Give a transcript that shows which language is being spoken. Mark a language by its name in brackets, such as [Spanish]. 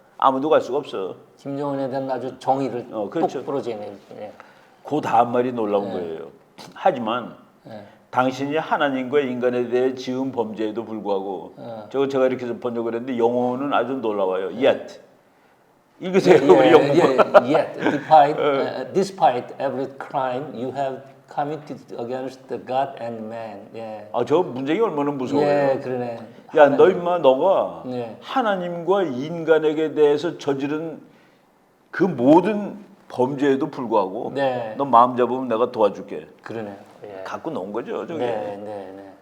[Korean] 아무도 갈 수가 없어. 김정은에 대한 아주 정의를 그렇죠. 뚝 부러지네. 예. 그 다음 말이 놀라운 거예요. 하지만 예. 당신이 하나님과 인간에 대해 지은 범죄에도 불구하고 저거 제가 이렇게 번역을 했는데 영어는 아주 놀라워요. Yet 읽으세요. 우리 영문. [English] Yet, despite every crime you have committed against the God and man. [Korean] 예. 저 문장이 얼마나 무서워요. 예, 그러네. 야, 너 임마 너가 네. 하나님과 인간에게 대해서 저지른 그 모든 범죄에도 불구하고 네. 너 마음 잡으면 내가 도와줄게. 그러네요. 예. 갖고 놓은 거죠, 저게. 네, 네, 네.